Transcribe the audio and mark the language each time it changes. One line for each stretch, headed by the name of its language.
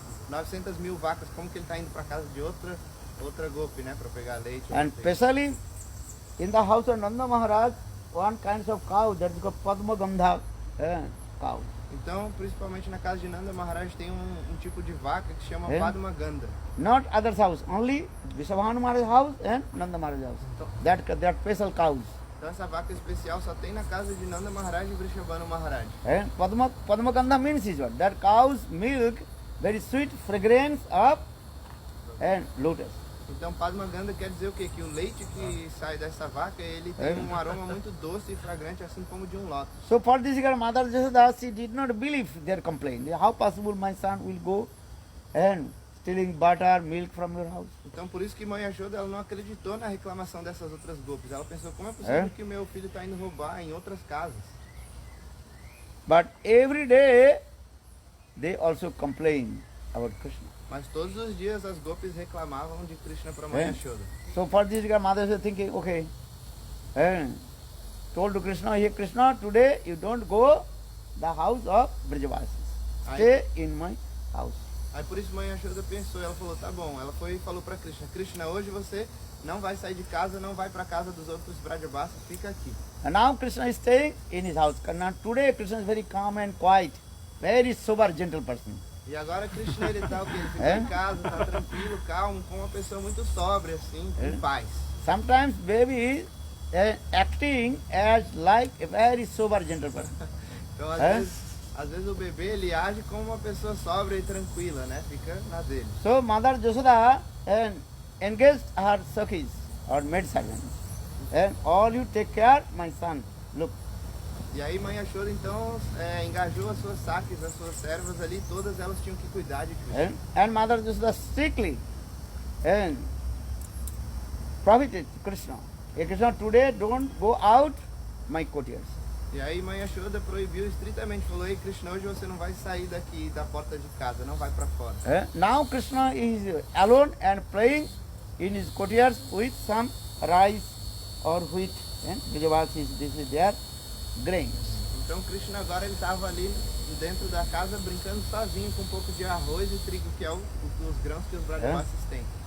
Portuguese: 900 mil vacas, como que ele está indo para casa de outra gopi, né? Para pegar leite.
English: And especially in the house of Nanda Maharaj, one kind of cow that is called Padma Gandha cow.
Portuguese: Então, principalmente na casa de Nanda Maharaj tem um tipo de vaca que chama Padma Gandha.
English: Not others house, only Vrishabhanu Maharaj house and Nanda Maharaj house. That special cows.
Portuguese: Então essa vaca especial só tem na casa de Nanda Maharaj e Vrishabhanu Maharaj.
English: Padma Gandha means is what? That cow's milk, very sweet fragrance of and lotus.
Portuguese: Então Padma Gandha quer dizer o quê? Que o leite que sai dessa vaca, ele tem um aroma muito doce e fragrante, assim como de um lótus.
English: So for this Mother Jasoda, she did not believe their complaint. How possible my son will go and stealing butter, milk from your house?
Portuguese: Então por isso que mãe Yashoda ela não acreditou na reclamação dessas outras gopis. Ela pensou, como é possível que meu filho está indo roubar em outras casas?
English: But every day they also complain about Krishna.
Portuguese: Mas todos os dias as gopis reclamavam de Krishna para Mãe É. Yashoda.
English: So for this Mother is thinking, okay, told to Krishna, hey Krishna, today you don't go the house of Brajavasis. Stay in my house.
Portuguese: Aí por isso Mãe Yashoda pensou, ela falou, tá bom. Ela foi e falou para Krishna, Krishna, hoje você não vai sair de casa, não vai para casa dos outros Brajavasis, fica aqui.
English: And now Krishna is staying in his house. Now today Krishna is very calm and quiet, very sober, gentle person.
Portuguese: E agora Krishna ele tá o quê? Ele ficou É? em casa, tá tranquilo, calmo, com uma pessoa muito sóbria, assim, É? com paz.
English: Sometimes baby is acting as like a very sober, gentle person.
Portuguese: Então É? às vezes o bebê ele age como uma pessoa sóbria e tranquila, né? Fica na dele.
English: So Mother Yashoda engaged her Sakhis or maid servants. And all you take care, my son. Look,
Portuguese: E aí Mãe Yashoda então engajou as suas saques, as suas servas ali, todas elas tinham que cuidar de Krishna.
English: and Mother Yashoda strictly prohibited Krishna. Hey Krishna, today don't go out my courtiers.
Portuguese: E aí Mãe Yashoda proibiu estritamente, falou, ei Krishna, hoje você não vai sair daqui da porta de casa, não vai para fora.
English: Now Krishna is alone and playing in his courtiers with some rice or wheat. Brajavasis, this is their grains.
Portuguese: Então Krishna agora ele estava ali dentro da casa brincando sozinho com um pouco de arroz e trigo, que é os grãos que os Brajavasis têm.